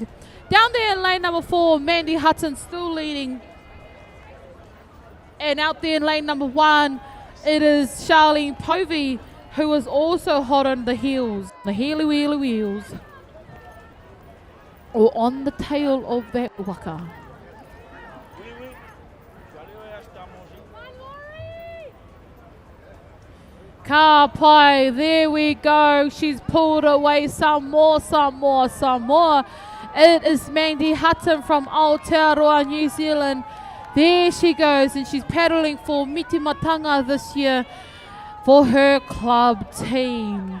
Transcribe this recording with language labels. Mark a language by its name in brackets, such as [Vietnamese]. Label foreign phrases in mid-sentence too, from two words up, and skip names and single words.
[English] Down there in lane number 4, Mandy Hudson still leading. And out there in lane number 1, it is Charlene Povey, who is also hot on the heels. The heely wheels. Or on the tail of that waka. [Māori] Ka pai, [English] there we go. She's pulled away some more. It is Mandy Hutton from Aotearoa, New Zealand. There she goes, and she's paddling for Mitimatanga this year for her club team.